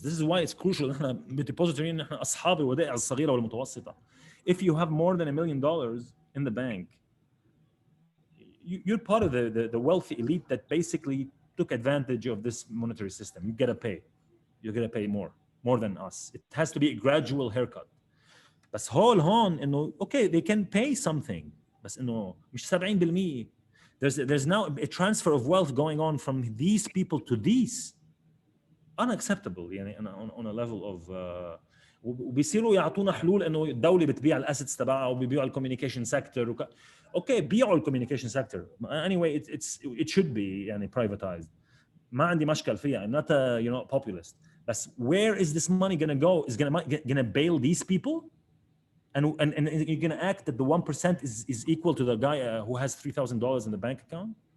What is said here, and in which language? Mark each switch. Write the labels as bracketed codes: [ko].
[en] This is why it's crucial [ar] احنا depository احنا اصحاب الودائع الصغيره والمتوسطه. [en] If you have more than $1 million in the bank, you're part of the wealthy elite that basically took advantage of this monetary system. You're gonna pay more than us. It has to be a gradual haircut. [ar] بس هون انه [en] okay they can pay something, [ar] بس انه مش 70%. [en] There's now a transfer of wealth going on from these people to these. Unacceptable [ar] يعني [en] on a level of [ar] وبيصيروا يعطونا حلول انه الدوله بتبيع الاسيتس تبعها وبيبيعوا الكوميونيكيشن سيكتور. اوكي بيعوا الكوميونيكيشن سيكتور [en] anyway it should be [ar] يعني [en] privatized. [ar] ما عندي مشكل فيها. [en] I'm not a you know populist. [ar] بس [en] where is this money gonna go? Is gonna bail these people? And you're gonna act that the 1% is equal to the guy who has $3,000 in the bank account?